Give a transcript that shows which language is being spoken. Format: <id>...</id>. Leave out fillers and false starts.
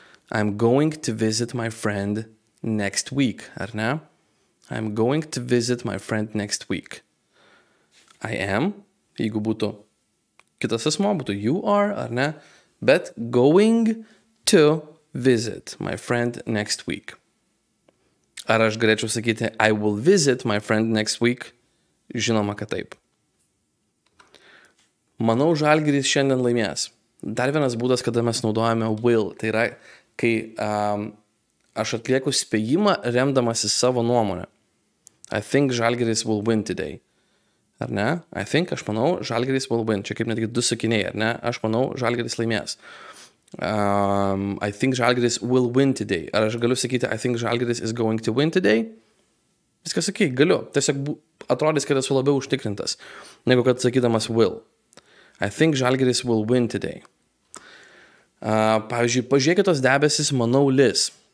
<en>I'm going to visit my friend next week,</en> <lt>ar ne?</lt> <en>I'm going to visit my friend next week.</en> <lt>I am, jeigu būtų kitas asmo, būtų</lt> <en>you are,</en> <lt>ar ne? Bet</lt> <en>going to visit my friend next week.</en> <lt>Ar aš galėčiau sakyti</lt> <en>I will visit my friend next week?</en> <lt>Žinoma, kad taip. Manau, Žalgiris šiandien laimės. Dar vienas būdas, kada mes naudojame will. Tai yra, kai aš atlieku spėjimą remdamasi savo nuomonę.</lt> <en>I think Žalgiris will win today.</en> <lt>Ar ne?</lt> <en>I think,</en> <lt>aš manau, Žalgiris</lt> <en>will win.</en> <lt>Čia kaip netgi du sakiniai, ar ne? Aš manau, Žalgiris laimės.</lt> <en>I think Žalgiris will win today.</en> <lt>Ar aš galiu sakyti</lt> <en>I think Žalgiris is going to win today?</en> <lt>Viskas ok, galiu. Tiesiog atrodys, kad esu labiau užtikrintas, negu kad sakydamas will.</lt> <en>I think Žalgiris will win today.</en> <lt>Pavyzdžiui, pažiūrėkit tos debesis, manau, lis.</lt>